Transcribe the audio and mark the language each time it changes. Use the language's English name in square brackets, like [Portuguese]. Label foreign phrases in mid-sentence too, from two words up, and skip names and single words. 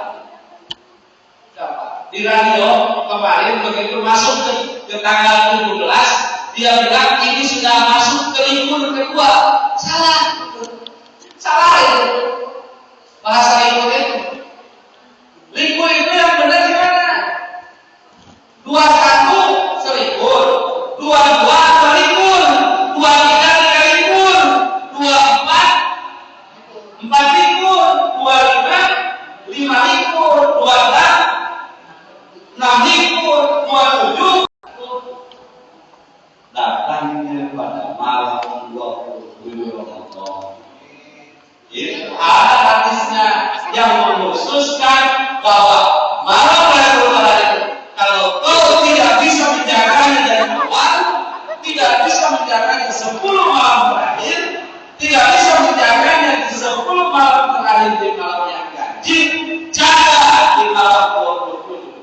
[Indonesian] Di radio kemarin begitu masuk ke tanggal 17, dia bilang ini sudah masuk ke likur kedua. Salah itu. Bahasa likur itu. Likur itu yang benar gimana? 21 selikur, 22 likur, 23 likur, 24 likur, 25 likur, 26 6 likur, 27 datangnya pada malam 27 Ramadan. Itu ada hadisnya yang mengkhususkan bahwa malam Lailatul Qadar itu kalau kau tidak bisa menjaganya dari awal, tidak bisa menjaganya 10 malam terakhir, tidak bisa menjaganya di 10 malam terakhir di malam yang ganjil, jaga di malam 27.